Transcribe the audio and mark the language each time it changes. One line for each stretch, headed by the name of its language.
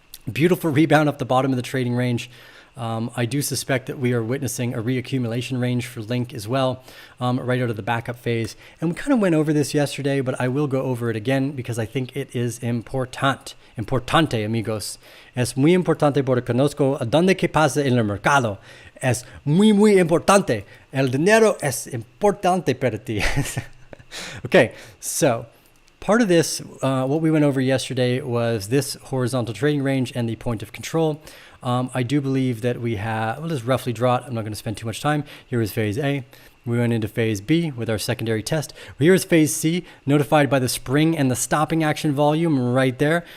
English: Beautiful rebound up the bottom of the trading range. I do suspect that we are witnessing a reaccumulation range for Link as well, right out of the backup phase. And we kind of went over this yesterday, but I will go over it again because I think it is
Spanish: importante, amigos. Es muy importante porque conozco a dónde que pasa en el mercado. Es muy, muy importante. El dinero es importante para ti.
English: Okay, so part of this, what we went over yesterday was this horizontal trading range and the point of control. I do believe that we have, we'll just roughly draw it. I'm not going to spend too much time. Here is phase A. We went into phase B with our secondary test. Here is phase C, notified by the spring and the stopping action volume right there.